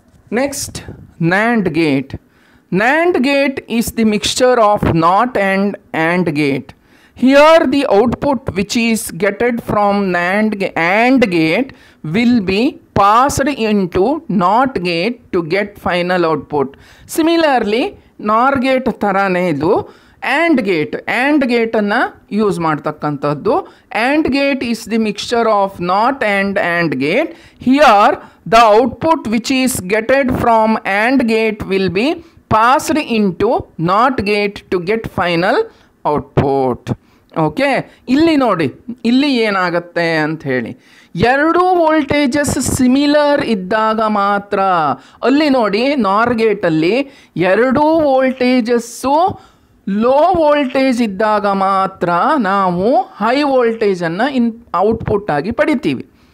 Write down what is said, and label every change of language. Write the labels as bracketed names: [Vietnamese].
[English] Next, NAND gate. NAND gate is the mixture of NOT and AND gate. Here the output which is getted from AND gate will be passed into NOT gate to get final output. Similarly, NOR gate [Kannada] ಥರನೇ ಇದು AND ಗೇಟನ್ನು use ಮಾಡ್ತಕ್ಕಂಥದ್ದು. [English] AND gate is the mixture of NOT and AND gate. Here the output which is getted from AND gate will be passed into NOT gate to get final output. [Kannada] Okay, ಇಲ್ಲಿ ನೋಡಿ, ಇಲ್ಲಿ ಏನಾಗುತ್ತೆ ಅಂತ ಹೇಳಿ, ಎರಡೂ voltages similar ಇದ್ದಾಗ ಮಾತ್ರ. ಅಲ್ಲಿ ನೋಡಿ, NOR ಗೇಟಲ್ಲಿ ಎರಡೂ ವೋಲ್ಟೇಜಸ್ಸು ಲೋ ವೋಲ್ಟೇಜ್ ಇದ್ದಾಗ ಮಾತ್ರ ನಾವು ಹೈ ವೋಲ್ಟೇಜನ್ನು ಔಟ್ಪುಟ್ ಆಗಿ ಪಡಿತೀವಿ.